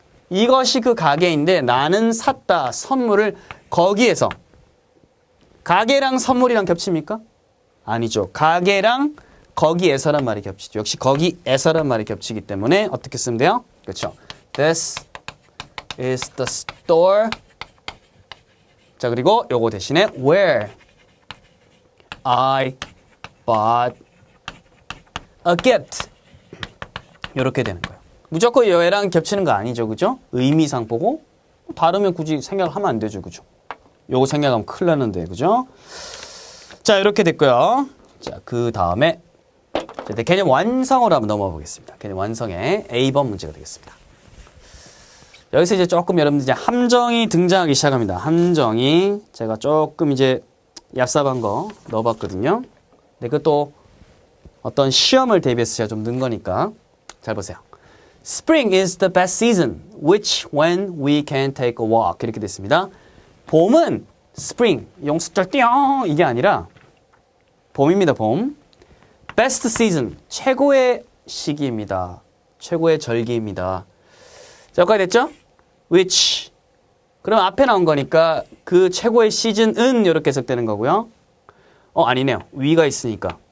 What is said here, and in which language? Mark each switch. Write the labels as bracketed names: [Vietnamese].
[Korean] 이것이 그 가게인데 나는 샀다. 선물을 거기에서. 가게랑 선물이랑 겹칩니까? 아니죠. 가게랑 거기에서란 말이 겹치죠. 역시 거기에서란 말이 겹치기 때문에 어떻게 쓰면 돼요? 그렇죠. [English] This is the store. [Korean] 자, 그리고 요거 대신에 [English] where I bought a gift. [Korean] 이렇게 되는 거예요. 무조건 얘랑 겹치는 거 아니죠. 그죠? 의미상 보고 다르면 굳이 생각하면 안 되죠. 그죠? 요거 생략하면 큰일 나는데, 그죠? 자, 이렇게 됐고요. 자, 그 다음에 개념 완성으로 한번 넘어가 보겠습니다. 개념 완성의 A번 문제가 되겠습니다. 여기서 이제 조금 여러분들 이제 함정이 등장하기 시작합니다. 함정이 제가 조금 이제 얍삽한 거 넣어봤거든요. 근데 그것도 어떤 시험을 대비해서 제가 좀 넣은 거니까 잘 보세요. [English] Spring is the best season, which when we can take a walk. [Korean] 이렇게 됐습니다. 봄은 spring, 용숫절 띵 이게 아니라 봄입니다. 봄. Best season, 최고의 시기입니다. 최고의 절기입니다. 자, 여기까지 됐죠? Which. 그럼 앞에 나온 거니까 그 최고의 시즌은 이렇게 해석되는 거고요. 아니네요. 위가 있으니까.